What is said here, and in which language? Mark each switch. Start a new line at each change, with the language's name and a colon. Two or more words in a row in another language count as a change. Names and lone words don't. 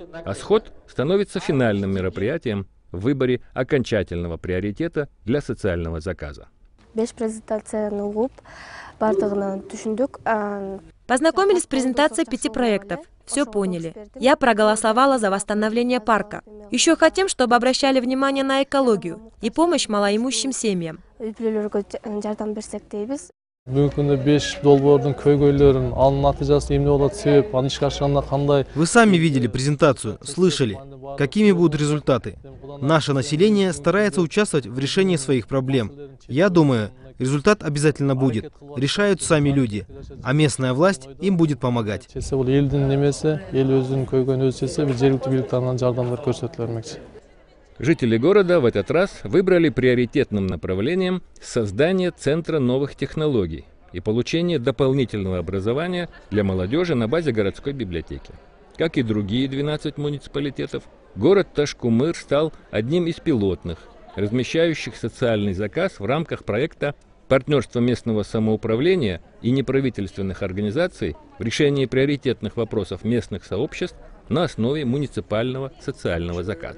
Russian: А сход становится финальным мероприятием в выборе окончательного приоритета для социального заказа. Познакомились с презентацией 5 проектов. все поняли. Я проголосовала за восстановление парка. Еще хотим, чтобы обращали внимание на экологию и помощь малоимущим семьям.
Kyrgyz: Бүгүнкү күндө 5 долбоордун көйгөйлөрүн анын натыйжасы эмне болот, себеп аны ишке ашырганда кандай.
Russian: Вы сами видели презентацию, слышали, какими будут результаты. Наше население старается участвовать в решении своих проблем. Я думаю, результат обязательно будет. Решают сами люди, а местная власть им будет помогать.
Kyrgyz: Бул элдин немеси, эл өзүнүн көйгөйүн өзү чечсе, бул жергиликтүү бийлик тарабынан жардамдар көрсөтүлмөкчү.
Russian: Жители города в этот раз выбрали приоритетным направлением создание Центра новых технологий и получение дополнительного образования для молодежи на базе городской библиотеки. Как и другие 12 муниципалитетов, город Ташкумыр стал одним из пилотных, размещающих социальный заказ в рамках проекта «Партнерство местного самоуправления и неправительственных организаций в решении приоритетных вопросов местных сообществ на основе муниципального социального заказа».